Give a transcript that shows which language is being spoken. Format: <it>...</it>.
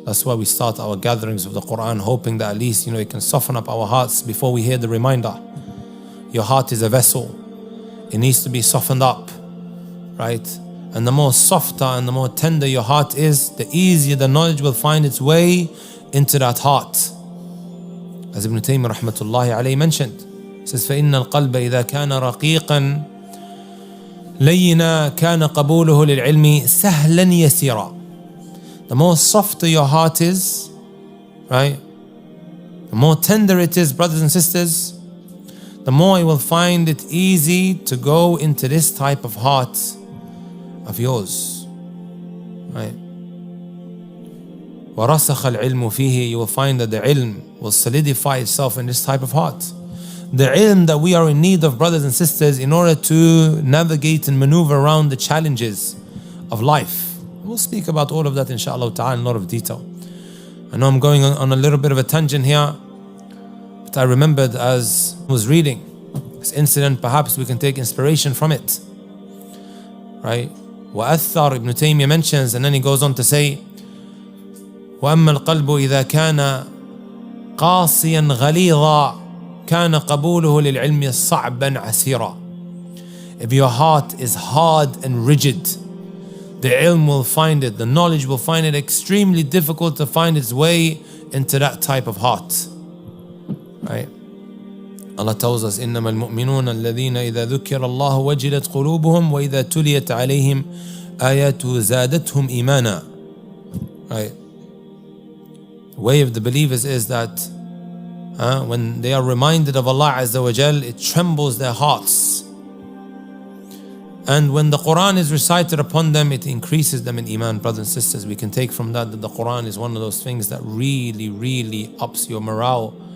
<en>That's why we start our gatherings with the Quran, hoping that at least, it can soften up our hearts before we hear the reminder. Your heart is a vessel. It needs to be softened up, right? And the more softer and the more tender your heart is, the easier the knowledge will find its way into that heart. As Ibn Taymiyyah rahmatullahi alayhi mentioned, it says,</en> <ar>فَإِنَّ الْقَلْبَ إِذَا كَانَ رَقِيقًا لَيِّنًا كَانَ قَبُولُهُ لِلْعِلْمِ سَهْلًا يَسِيرًا.</ar> <en>The more softer your heart is, right, the more tender it is, brothers and sisters, the more you will find it easy to go into this type of heart of yours, right?</en> <ar>وَرَسَخَ الْعِلْمُ فِيهِ.</ar> <en>You will find that the ilm will solidify itself in this type of heart. The ilm that we are in need of, brothers and sisters, in order to navigate and maneuver around the challenges of life. We'll speak about all of that inshallah ta'ala in a lot of detail. I know I'm going on a little bit of a tangent here, but I remembered as I was reading this incident, perhaps we can take inspiration from it, right?</en> <ar>وَأَثَّرْ,</ar> <en>Ibn Taymiyyah mentions, and then he goes on to say,</en> <ar>وَأَمَّا الْقَلْبُ إِذَا كَانَ قَاسِيًا غَلِيظًا كَانَ قَبُولُهُ لِلْعِلْمِ صَعْبًا عَسِيرًا.</ar> <en>If your heart is hard and rigid, the ilm will find it, the knowledge will find it extremely difficult to find its way into that type of heart, right? Allah tells us,</en> <ar>إِنَّمَا الْمُؤْمِنُونَ الَّذِينَ إِذَا ذُكِّرَ اللَّهُ وَجِلَتْ قُلُوبُهُمْ وَإِذَا تُلِيَتْ عَلَيْهِمْ آيَاتُهُ زَادَتْهُمْ إِيمَانًا.</ar> <en>Right? The way of the believers is that when they are reminded of Allah Azza wa Jal, it trembles their hearts. And when the Quran is recited upon them, it increases them in Iman. Brothers and sisters, we can take from that the Quran is one of those things that really, really ups your morale.</en>